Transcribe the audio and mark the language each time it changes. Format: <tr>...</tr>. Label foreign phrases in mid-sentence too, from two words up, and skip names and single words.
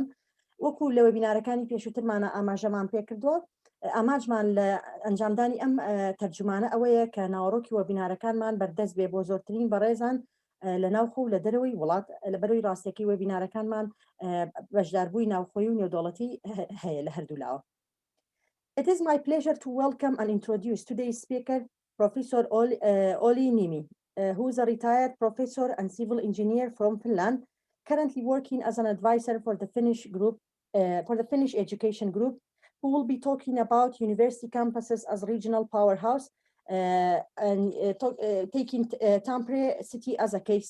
<ckb>وەکو لە وەبینارەکانی پێشووترمانە ئاماژەمان پێکردووە، ئاماجمان لە ئەنجامدانی ئەم تەرجمانە ئەوەیە کە ناوەڕۆکی وەبینارەکانمان بەردەست بێ بۆ زۆرترین بەڕێزان لە ناوخۆ و لە دەرەوەی وڵات لە بەرەوەی ڕاستیەکەی وەبینارەکانمان بەشداربووی ناوخۆیی و نێودەوڵەتی هەیە لە هەردوولاوە.</ckb> <en>It is my pleasure to welcome and introduce today's speaker, Professor Olli Niemi, who is a retired professor and civil engineer from Finland, currently working as an advisor for the Finnish education group, who will be talking about university campuses as regional powerhouse and taking Tampere city as a case.</en>